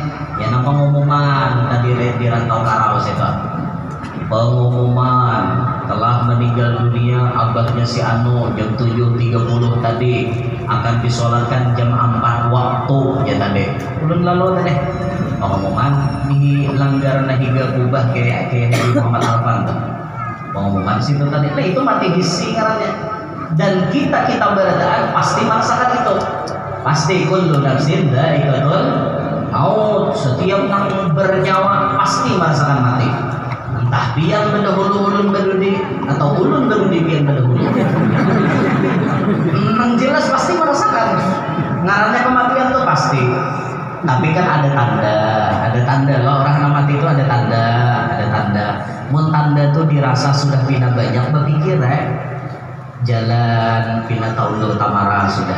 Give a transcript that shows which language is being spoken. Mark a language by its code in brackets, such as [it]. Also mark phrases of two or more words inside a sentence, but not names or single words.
[bjn] Ya nama pengumuman tadi di Rantau Karawas itu, pengumuman telah meninggal dunia abahnya si Anu jam 7.30 tadi, akan disolatkan jam 4 waktu ya tadi. Ulun lalu tadi pengumuman di langgar nahiga kubah kayak di Muhammad Alfan tuh. Pengumuman situ tadi. Nah itu mati hissi ngarannya. Dan kita beradaan pasti merasakan itu. [ar] Pasti كل نفس ذائقة الموت. [id] Setiap yang bernyawa pasti merasakan mati. [bjn] Entah biang berdahulu ulun berudi atau ulun berudi biang berdahulu. Memang jelas pasti merasakan. Ngarannya kematian tuh pasti. Tapi kan ada tanda. Loh, orang mati itu ada tanda. Mun tanda tuh dirasa sudah pindah banyak berpikir jalan pindah taulur tamara sudah.